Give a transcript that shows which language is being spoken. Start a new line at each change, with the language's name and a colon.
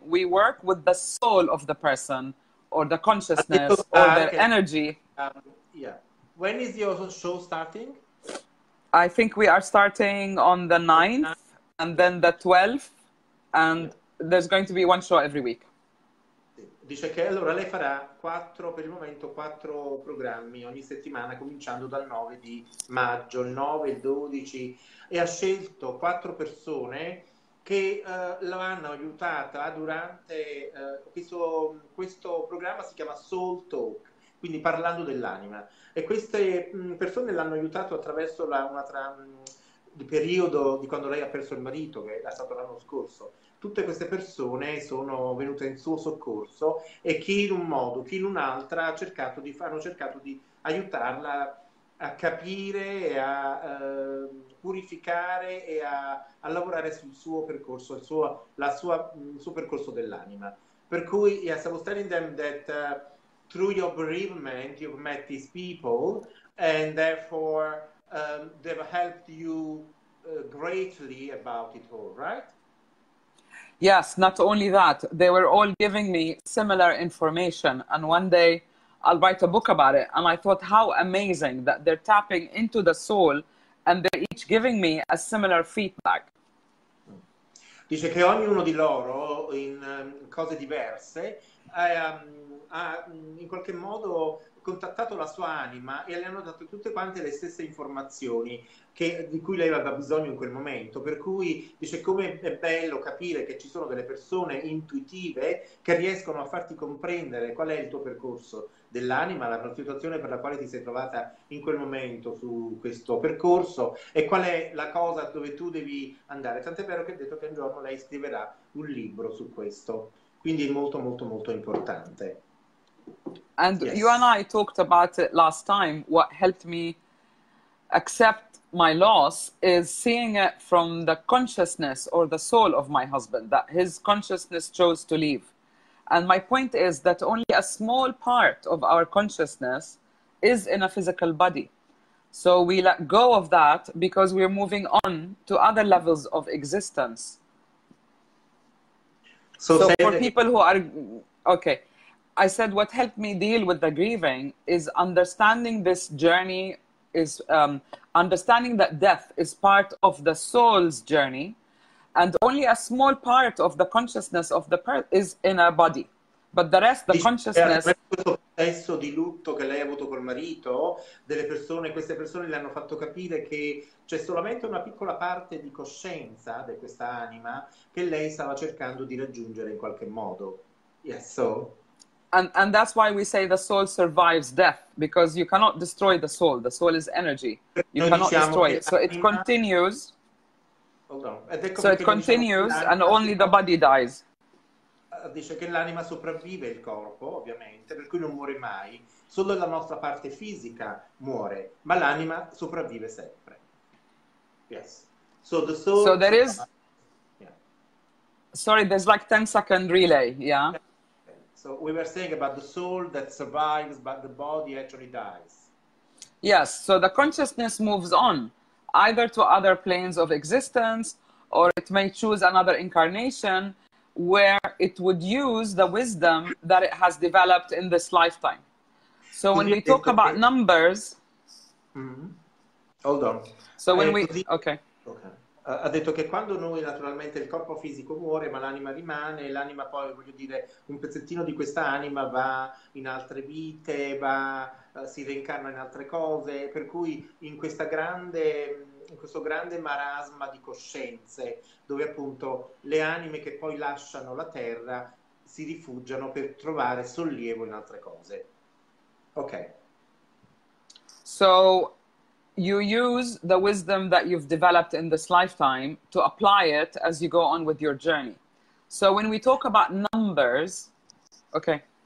English: We work with the soul of the person, or the consciousness, or their energy. Yeah. When is your show starting? I think we are starting on the 9th, and then the 12th, and there's going to be one show every week.
Italian: Dice che allora lei farà per il momento 4 programmi ogni settimana, cominciando dal 9 di maggio, il 9, il 12, e ha scelto 4 persone che lo hanno aiutata durante questo programma. Si chiama Soul Talk, quindi parlando dell'anima, e queste persone l'hanno aiutato attraverso il periodo di quando lei ha perso il marito, che è stato l'anno scorso. Tutte queste persone sono venute in suo soccorso, e chi in un modo, chi in un'altra hanno cercato di aiutarla a capire, a purificare e a lavorare sul suo percorso, il suo percorso dell'anima. Per cui,
English: yes, I was telling them that through your bereavement, you've met these people, and therefore they've helped you greatly about it all, right? Yes, not only that, they were all giving me similar information. And one day I'll write a book about it. And I thought, how amazing that they're tapping into the soul and they're each giving me a similar feedback.
Italian: Dice che ognuno di loro, in cose diverse, ha in qualche modo contattato la sua anima e le hanno dato tutte quante le stesse informazioni di cui lei aveva bisogno in quel momento. Per cui dice come è bello capire che ci sono delle persone intuitive che riescono a farti comprendere qual è il tuo percorso dell'anima, la situazione per la quale ti sei trovata in quel momento su questo percorso, e qual è la cosa dove tu devi andare. Tant'è vero che ha detto che un giorno lei scriverà un libro su questo, quindi è molto molto molto importante.
English: And you and I talked about it last time. What helped me accept my loss is seeing it from the consciousness or the soul of my husband, that his consciousness chose to leave. And my point is that only a small part of our consciousness is in a physical body. So we let go of that because we're moving on to other levels of existence. So for people who are, okay, I said what helped me deal with the grieving is understanding this journey, is understanding that death is part of the soul's journey, and only a small part of the consciousness of the person is in a body. But the rest, the consciousness...
Italian: Questo processo di lutto che lei ha avuto col marito, queste persone le hanno fatto capire che c'è solamente una piccola parte di coscienza di questa anima che lei stava cercando di raggiungere in qualche modo.
English: Yes, so... And that's why we say the soul survives death, because you cannot destroy the soul. The soul is energy. You cannot destroy it. So it continues. Hold on.
Italian: Ed ecco
English: So it continues and only the body dies.
Italian: Dice che l'anima sopravvive il corpo, ovviamente, per cui non muore mai. Solo la nostra parte fisica muore, ma l'anima sopravvive sempre.
English: Yes. So the soul... So there is... Yeah. Sorry, there's like 10-second relay, yeah? So we were saying about the soul that survives, but the body actually dies. Yes, so the consciousness moves on, either to other planes of existence, or it may choose another incarnation where it would use the wisdom that it has developed in this lifetime. So when we talk about numbers... Hold on. So when we... Okay.
Italian: Ha detto che quando noi naturalmente il corpo fisico muore ma l'anima rimane, e l'anima poi, voglio dire, un pezzettino di questa anima va in altre vite, si reincarna in altre cose, per cui in questo grande marasma di coscienze dove appunto le anime che poi lasciano la terra si rifugiano per trovare sollievo in altre cose. Ok.
English: So you use the wisdom that you've developed in this lifetime to apply it as you go on with your journey. So when we talk about numbers, okay.